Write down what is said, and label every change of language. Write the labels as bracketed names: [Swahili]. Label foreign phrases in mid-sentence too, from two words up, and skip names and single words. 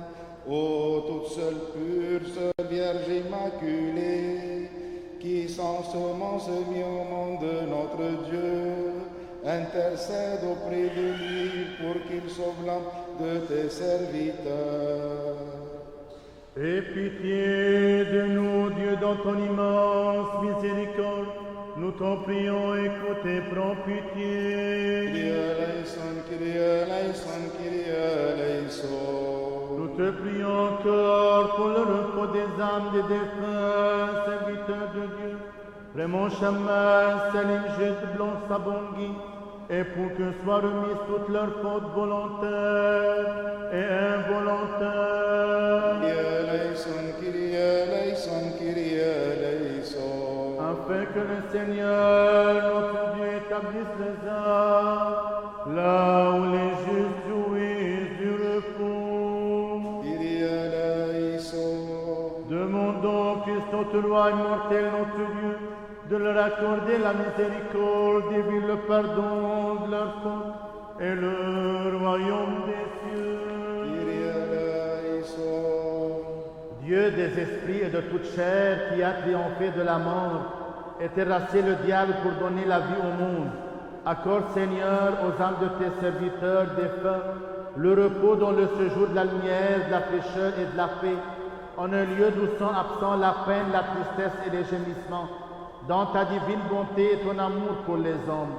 [French] Ô toute seule pure, seule Vierge immaculée, qui sans semence mis au monde de notre Dieu, intercède auprès de lui pour qu'il sauve l'âme de tes serviteurs. Aie pitié de nous, Dieu, dans ton immense miséricorde. Nous t'en prions, écoute et prends pitié. [Greek] Κύριε ελέησον, Κύριε ελέησον, Κύριε ελέησον. [French] Nous te prions encore pour le repos des âmes des défunts serviteurs de Dieu. Raymond Chamas, Salim Jude, Blanc Sabongui, et pour que soient remises toutes leurs fautes volontaires et involontaires. [Greek] Κύριε ελέησον, Κύριε ελέησον, Κύριε ελέησον. [French] Afin que le Seigneur, notre Dieu, établisse les âmes là où les justes jouissent du repos. [Greek] Κύριε ελέησον. [French] Demandons, Christ, notre roi immortel, notre Dieu, de leur accorder la miséricorde et le pardon de leurs fautes et le royaume des cieux. [Greek] Κύριε ελέησον. [French] Dieu des esprits et de toute chair qui a triomphé de la mort et terrassé le diable pour donner la vie au monde, accorde, Seigneur, aux âmes de tes serviteurs défunts le repos dans le séjour de la lumière, de la fraîcheur et de la paix, en un lieu d'où sont absents la peine, la tristesse et les gémissements, dans ta divine bonté et ton amour pour les hommes.